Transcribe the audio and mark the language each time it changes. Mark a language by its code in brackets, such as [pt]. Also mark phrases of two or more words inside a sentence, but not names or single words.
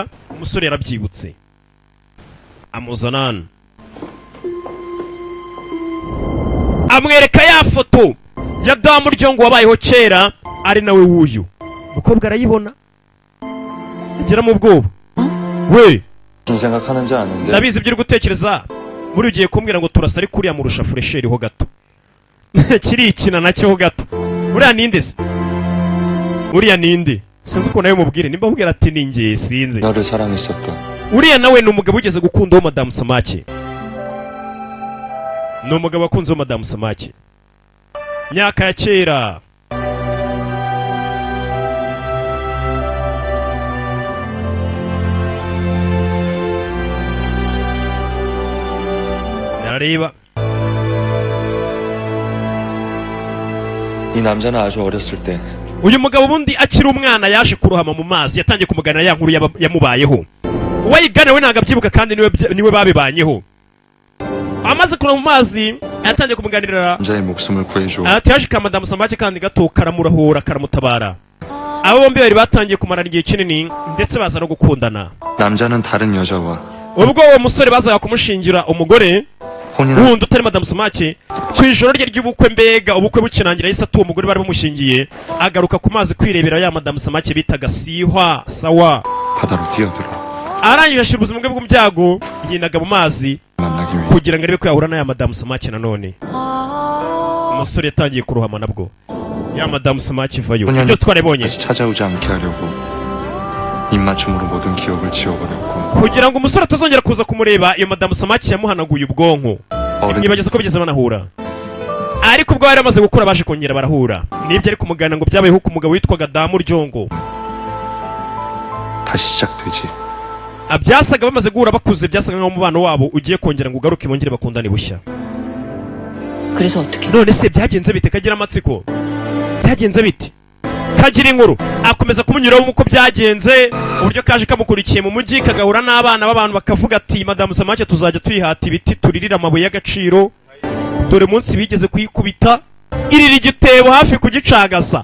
[rw] umusore yarabyibutse, amuzana hano, amwereka ya foto ya damu ryongo wabayeho kera ari nawe wuyu. umukobwa arayibona, agira mu bwoba. we [ko] 무슨 생각하는지 아는데. [rw] ndabizi ibyo uri gutekereza. muri ugiye kumbwira ngo turasa ariko uriya murusha furesheri ho gato. kirikina nacyo ho gato. uriya ninde se? uriya ninde? sinzi ukuntu nawe mubwire, nimba mubwira ati ni njye sinzi. [ko] 너를 사랑했었던. [rw] uriya nawe ni umugabo ugeze gukundaho madamu Samake. ni umugabo wakunzeho madamu Samake myaka ya kera. narareba [ko] 이 남자는 아주 어렸을 때 [rw] uyu mugabo ubundi akiri umwana yaje kurohama mu mazi, yatangiye kumuganira ya nkuru yamubayeho. uwayigana we ntabwo abyibuka kandi niwe babibanyeho. amaze kurohama mu mazi yatangiye kumuganirira, [ko] 남자의 목숨을 구해줘. [rw] ati yaje ka madamu Samake kandi gato karamurahura karamutabara. abo bombi bari batangiye kumarana igihe kinini ndetse baza no gukundana. [ko] 남자는 다른 여자와 [rw] ubwo uwo musore bazaga kumushingira umugore [ko] 혼인한 [rw] wundi utari madamu Samake, ku ijoro rye ry'ubukwe, mbega ubukwe bukirangira yahise atuye umugore bari bamushingiye, agaruka ku mazi kwirebera ya madamu Samake bitaga Sihwa Sawa. [ko] 바다로 뛰어들어 [rw] arangije ashyira ubuzima bwe bw'ibyago, yinaga mu mazi [ko] 만나기 위해. [rw] kugira ngo arebe ko yahura na ya madamu Samake nanone. umusore yatangiye kurohama nabwo, ya madamu Samake ivayo. ibyo byose twarabonye [ko] 다시 찾아오지 않게 하려고 입맞춤으로 모든 기억을 지워버렸고. [rw] kugira ngo umusore atazongera kuza kumureba. iyo madamu Samake yamuhanaguye ubwonko, nibageze ko bigeze banahura. ariko ubwo bari bamaze gukura baje kongera barahura. nibyo ari kumugana ngo byabayeho ku mugabo witwaga damu ryongo. [ko] 다시 시작되지. [rw] byasaga bamaze guhura bakuze, byasaga nk'aho umubano wabo ugiye kongera ngo ugaruke bongere bakundane bushya. [ko] 그래서 어떻게? [rw] none se byagenze bite? kagira amatsiko, byagenze bite? kagira inkuru. akomeza kumunyuraho uko byagenze, uburyo kaje kamukurikiye mu mujyi, kagahura n'abana b'abantu bakavuga ati madamu Samake tuzajya tuyihata ibiti turirira amabuye y'agaciro, dore munsi bigeze kuyikubita irira igitebo hafi kugicagasa.